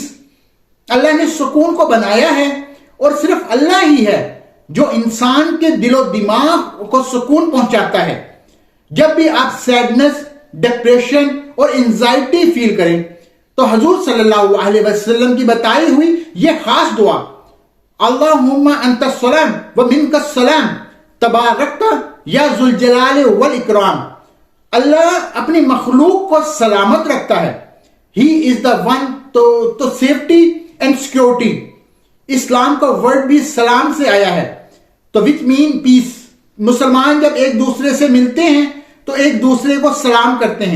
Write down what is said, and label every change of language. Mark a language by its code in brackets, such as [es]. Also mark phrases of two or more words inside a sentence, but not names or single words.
[ur] اللہ نے سکون کو بنایا ہے، اور صرف اللہ ہی ہے جو انسان کے دل و دماغ کو سکون پہنچاتا ہے۔ جب بھی آپ سیڈنس، ڈپریشن اور انزائٹی فیل کریں تو حضور صلی اللہ علیہ وسلم کی بتائی ہوئی یہ خاص دعا [ar] اللهم أنت السلام ومنك السلام تباركت يا ذا الجلال والإكرام. [ur] اللہ اپنی مخلوق کو سلامت رکھتا ہے. [en] He is the one, to safety and security. [ur] اسلام کا ورڈ بھی سلام سے آیا ہے، تو [en] which mean peace. [ur] مسلمان جب ایک دوسرے سے ملتے ہیں تو ایک دوسرے کو سلام کرتے ہیں.